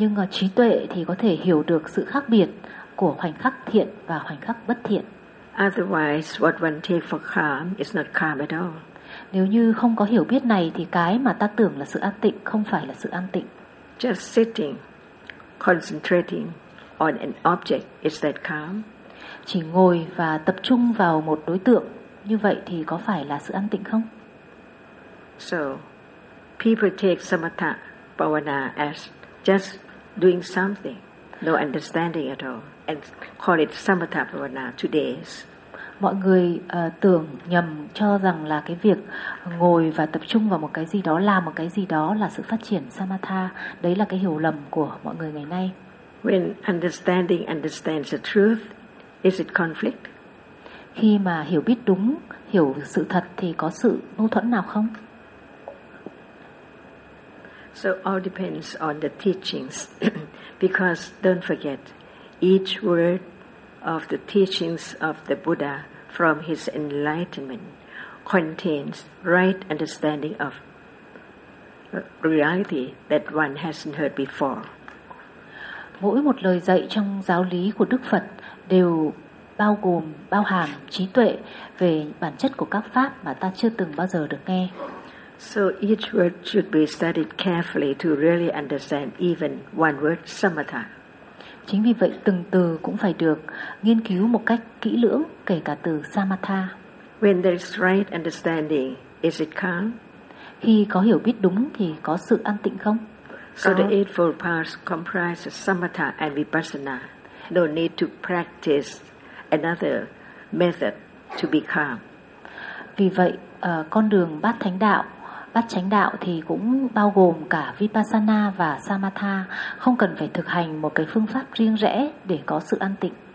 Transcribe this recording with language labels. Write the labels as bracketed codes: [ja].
[vi] Trí tuệ thì có thể hiểu được sự khác biệt của khoảnh khắc thiện và khoảnh khắc bất thiện. [en] Otherwise, what one takes for calm is not calm at all. [vi] Nếu như không có hiểu biết này thì cái mà ta tưởng là sự an tịnh không phải là sự an tịnh. [en] Just sitting, concentrating on an object, is that calm? [vi] Chỉ ngồi và tập trung vào một đối tượng như vậy thì có phải là sự an tịnh không? [en] So, people take samatha bhavana as just doing something, no understanding at all, and call it samatha bhavana today. [vi] Mọi người tưởng nhầm cho rằng là cái việc ngồi và tập trung vào một cái gì đó, làm một cái gì đó là sự phát triển samatha. Đấy là cái hiểu lầm của mọi người ngày nay. [en] When understanding understands the truth, is it conflict? [vi] Khi mà hiểu biết đúng, hiểu sự thật thì có sự mâu thuẫn nào không? [en] So all depends on the teachings. Because don't forget, each word of the teachings of the Buddha from his enlightenment contains right understanding of reality that one hasn't heard before. [vi] Mỗi một lời dạy trong giáo lý của Đức Phật đều bao gồm, bao hàm trí tuệ về bản chất của các pháp mà ta chưa từng bao giờ được nghe. [en] So each word should be studied carefully to really understand even one word samatha. [vi] Chính vì vậy từng từ cũng phải được nghiên cứu một cách kỹ lưỡng, kể cả từ samatha. [en] When there is right understanding, is it calm? [vi] Khi có hiểu biết đúng thì có sự an tịnh không? [en] So the Eightfold Path comprises samatha and vipassana. No need to practice another method to be calm. [vi] Vì vậy con đường bát thánh đạo, bát chánh đạo thì cũng bao gồm cả vipassana và samatha, không cần phải thực hành một cái phương pháp riêng rẽ để có sự an tịnh.